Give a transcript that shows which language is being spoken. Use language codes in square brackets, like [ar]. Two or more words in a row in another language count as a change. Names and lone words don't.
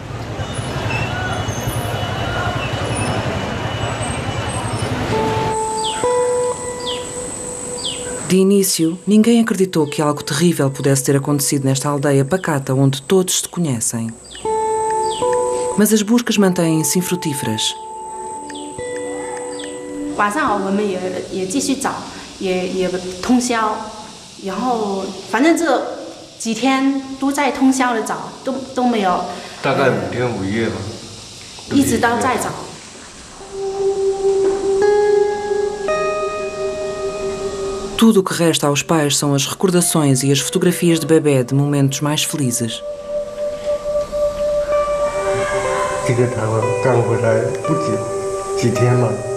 [pt] De início, ninguém acreditou que algo terrível pudesse ter acontecido nesta aldeia pacata onde todos se conhecem. Mas as buscas mantêm-se infrutíferas. [zh] 晚上我们也继续找，也通宵，然后反正这几天都在通宵的找，都没有。大概5天5夜吧。一直都在找。 [pt] Tudo o que resta aos pais são as recordações e as fotografias de bebê de momentos mais felizes. [zh] 这个台湾刚回来不久，几天了。